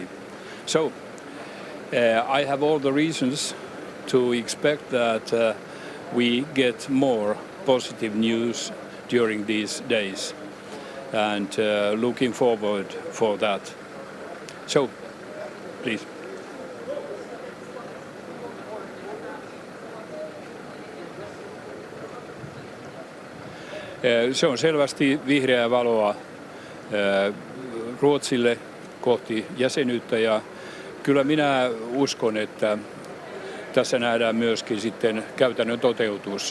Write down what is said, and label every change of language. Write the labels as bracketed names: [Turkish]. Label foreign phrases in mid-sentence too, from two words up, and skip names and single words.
[English] So I have all the reasons to expect that we get more positive news during these days, and looking forward for that. So, please. [Finnish] Se on selvästi vihreää valoa Ruotsille kohti jäsenyyttä, ja kyllä minä uskon, että tässä nähdään myöskin sitten käytännön toteutus.